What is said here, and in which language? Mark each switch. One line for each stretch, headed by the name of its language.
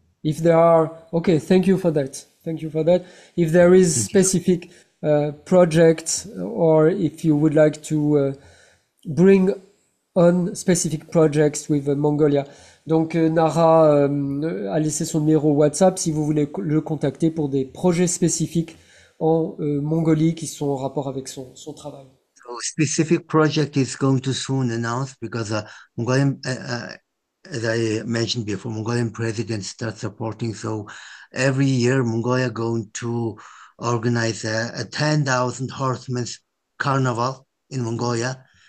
English: If there are, thank you for that. If there is specific projects, or if you would like to bring on specific projects with Mongolia.
French: Donc Nara a laissé son numéro WhatsApp si vous voulez le contacter pour des projets spécifiques en Mongolie qui sont en rapport avec son travail.
English: So specific project is going to soon announce, because Mongolian, as I mentioned before, Mongolian president starts supporting. So every year Mongolia going to organize a 10,000 horsemen's carnival in Mongolia.